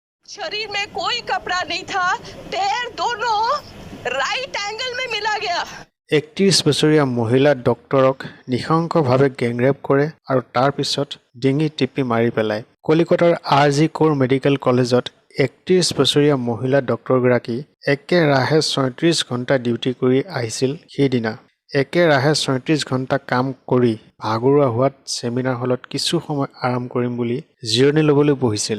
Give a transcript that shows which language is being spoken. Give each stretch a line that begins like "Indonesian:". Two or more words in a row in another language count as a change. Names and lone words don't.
Hindi: शरीर में कोई कपड़ा नहीं था, पैर दोनों
English: right angle
Hindi: में मिला गया।
Assamese: 31 বছৰীয়া মহিলা ডক্টৰক নিশংসভাৱে গেংৰেপ কৰে আৰু তাৰ পিছত ডিঙি টিপি মাৰি পেলায়। কলিকতাৰ আৰ.জি. কৌৰ মেডিকেল কলেজত 31 বছৰীয়া মহিলা ডক্টৰগৰাকী একেৰাহে 36 ঘণ্টা ডিউটি কৰি আহিছিল। সেইদিনা একেৰাহে 36 ঘণ্টা কাম কৰি ভাগৰুৱা হোৱাত
English: seminar hall
Assamese: কিছু সময় আৰাম কৰিম বুলি জিৰণি ল'বলৈ বহিছিল।